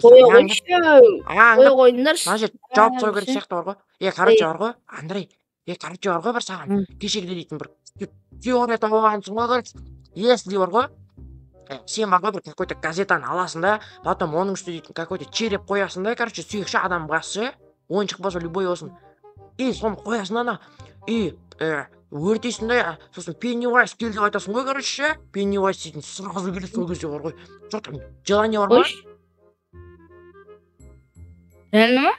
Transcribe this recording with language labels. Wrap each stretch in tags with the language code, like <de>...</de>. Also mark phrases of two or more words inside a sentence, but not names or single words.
<kk>Қой қойыңдаршы. Мына жер жауап сұрау керек сияқты бар ғой. Короче бар ғой, Андрей. Короче бар ғой, бір саған кешегіде дейтін бір теория тауып алғансың ғой. Если бар ғой, сен бар ғой, бір какой-то газетаны аласың да, потом оның үстіне дейтін какой-то череп қоясың да, короче, сүйекші адам қоясың, ойыншық болса любой болсын. И соны қоясың ана. И өртейсің да сосын Пеннивайз кел деп айтасың ғой, короче, Пеннивайз дейтін сразу келеді сол кезде бар ғой. Жоқ</kk> <ru>там желание</ru> <kk>бар ма? Қойшы. Реально ма?</kk>